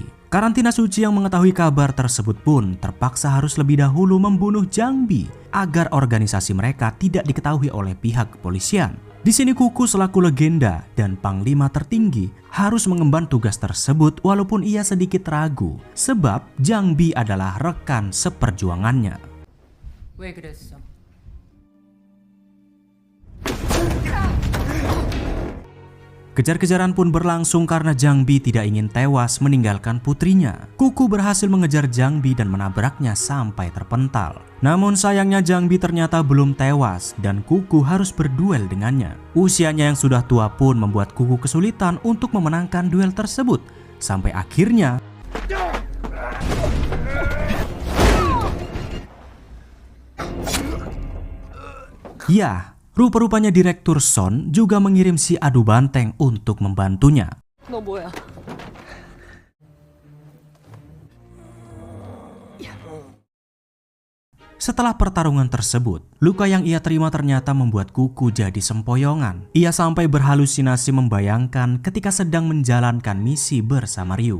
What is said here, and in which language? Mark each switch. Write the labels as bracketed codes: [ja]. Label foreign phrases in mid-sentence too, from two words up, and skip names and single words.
[id] Karantina Suci yang mengetahui kabar tersebut pun terpaksa harus lebih dahulu membunuh Jang Bi agar organisasi mereka tidak diketahui oleh pihak kepolisian. Di sini Kuku selaku legenda dan panglima tertinggi harus mengemban tugas tersebut walaupun ia sedikit ragu sebab Jang Bi adalah rekan seperjuangannya. [ko] 왜 그랬어? [id] Kejar-kejaran pun berlangsung karena Jang Bi tidak ingin tewas meninggalkan putrinya. Kuku berhasil mengejar Jang Bi dan menabraknya sampai terpental. Namun sayangnya Jang Bi ternyata belum tewas dan Kuku harus berduel dengannya. Usianya yang sudah tua pun membuat Kuku kesulitan untuk memenangkan duel tersebut. Sampai akhirnya ya, rupa-rupanya Direktur Son juga mengirim si adu banteng untuk membantunya. [ko] 너 뭐야? [id] Setelah pertarungan tersebut, luka yang ia terima ternyata membuat Kuku jadi sempoyongan. Ia sampai berhalusinasi membayangkan ketika sedang menjalankan misi bersama Ryu.